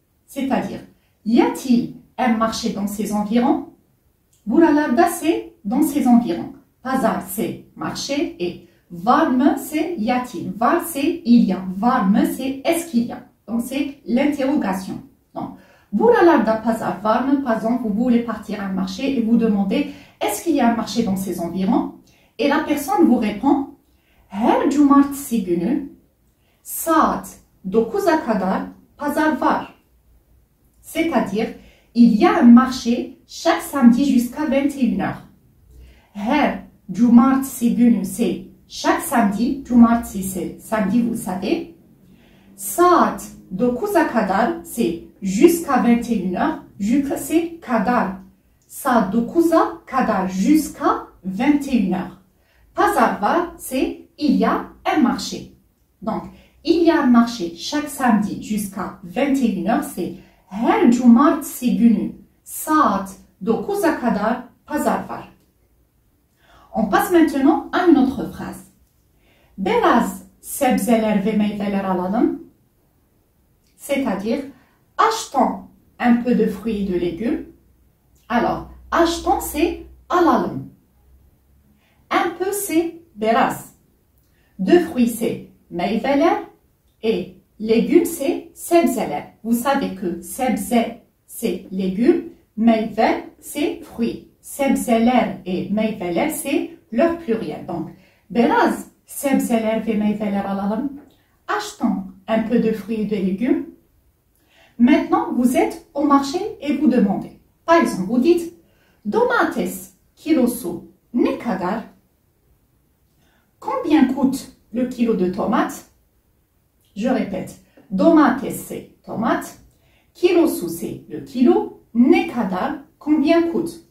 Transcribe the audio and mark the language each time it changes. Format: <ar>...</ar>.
<fr>C'est-à-dire, y a-t-il un marché dans ces environs? Buralarda c'est dans ces environs. Pazar c'est marché et var mı c'est y a-t-il. Var c'est il y a. Var mı c'est est-ce qu'il y a. Donc c'est l'interrogation.</fr> <tr>Donc, Buralarda pazar var mı?</tr> <fr>Par exemple, vous voulez partir à un marché et vous demandez est-ce qu'il y a un marché dans ces environs? Et la personne vous répond</fr> <tr>her cumartesi günü saat 9'a kadar pazar var.</tr> <fr>C'est-à-dire, il y a un marché chaque samedi jusqu'à 21h.</fr> <tr>Her cumartesi günü</tr> <fr>c'est chaque samedi. Cumartesi c'est samedi, vous savez.</fr> <tr>Saat 9'a kadar</tr> <fr>c'est jusqu'à 21h, jusqu'à c'est kadar.</fr> <tr>Saat 9'a kadar</tr> <fr>jusqu'à 21h.</fr> <tr>Pazar var,</tr> <fr>c'est il y a un marché. Donc, il y a un marché chaque samedi jusqu'à 21h, c'est</fr> <tr>her cumartesi günü saat 9'a kadar pazar var.</tr> <fr>On passe maintenant à une autre phrase.</fr> <tr>Biraz sebzeler ve meyveler alalım.</tr> <fr>C'est-à-dire, achetons un peu de fruits et de légumes. Alors, achetons, c'est alalım. Un peu, c'est biraz. De fruits, c'est meyveler. Et légumes, c'est sebzeler. Vous savez que sebze, c'est légumes. Meyve, c'est fruits. Sebzeler et meyveler, c'est leur pluriel.</fr> <tr>Donc, biraz sebzeler ve meyveler alalım.</tr> <fr>Achetons un peu de fruits et de légumes. Maintenant, vous êtes au marché et vous demandez. Par exemple, vous dites</fr> <tr>domates kilosu ne kadar?</tr> <fr>Combien coûte le kilo de tomates? Je répète, domates c'est tomate, kilosu c'est le kilo, ne kadar, combien coûte?</fr>